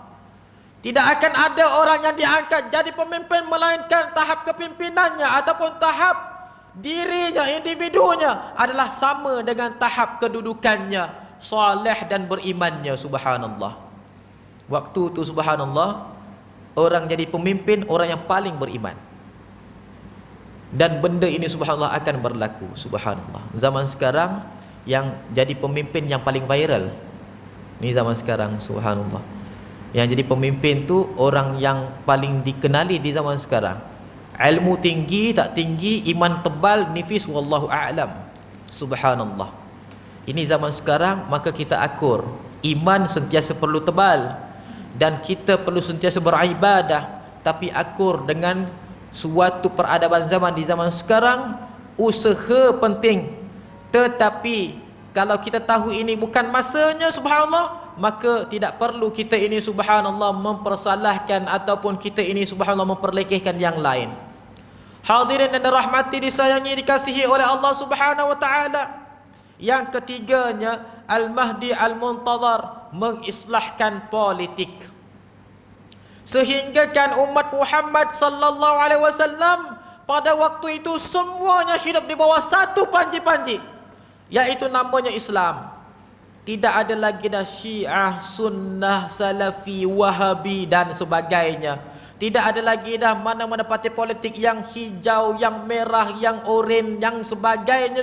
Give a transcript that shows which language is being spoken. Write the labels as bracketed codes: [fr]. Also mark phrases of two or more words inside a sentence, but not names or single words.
[ms] Tidak akan ada orang yang diangkat jadi pemimpin melainkan tahap kepimpinannya ataupun tahap dirinya, individunya adalah sama dengan tahap kedudukannya, soleh dan berimannya. Subhanallah. Waktu itu subhanallah, orang jadi pemimpin orang yang paling beriman. Dan benda ini subhanallah akan berlaku. Subhanallah. Zaman sekarang yang jadi pemimpin yang paling viral, ni zaman sekarang subhanallah, yang jadi pemimpin tu orang yang paling dikenali di zaman sekarang. Ilmu tinggi tak tinggi, iman tebal nifis, [ar] والله أعلم. سبحان الله. [ms] Ini zaman sekarang, maka kita akur. Iman sentiasa perlu tebal, dan kita perlu sentiasa beribadah, tapi akur dengan suatu peradaban zaman di zaman sekarang. Usaha penting, tetapi kalau kita tahu ini bukan masanya, subhanallah, maka tidak perlu kita ini subhanallah mempersalahkan ataupun kita ini subhanallah memperlekehkan yang lain. Hadirin yang dirahmati, disayangi, dikasihi oleh Allah [ar] سبحانه وتعالى. [ms] Yang ketiganya, Al-Mahdi Al-Muntazar mengislahkan politik. Sehingga kan umat Muhammad [ar] صلى الله عليه وسلم [ms] pada waktu itu semuanya hidup di bawah satu panji-panji, yaitu namanya Islam. Tidak ada lagi dah Syiah, Sunnah, Salafi, Wahabi dan sebagainya. Tidak ada lagi dah mana-mana parti politik yang hijau, yang merah, yang oranye, yang sebagainya.